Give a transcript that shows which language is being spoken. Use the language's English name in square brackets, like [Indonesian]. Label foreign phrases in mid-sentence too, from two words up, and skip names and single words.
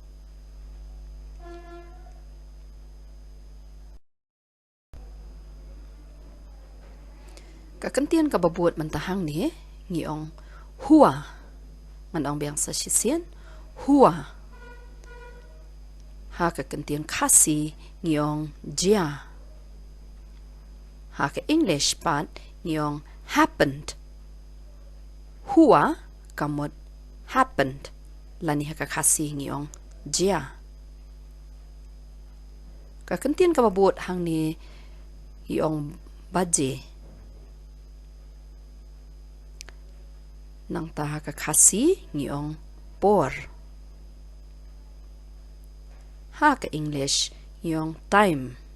[Khasi] kakentian kababuat mentahang ni ngi ong hua ngan ong biang sa sisien hua ha kakentian khasi ngi ong jia ha ka English pat ngi ong happened hua kamot happened lani ha ka khasi ngi ong jia kakentian kababuat hang ni ngi ong baje nang taha ka khasi ngi ong por ha ka English ngi ong time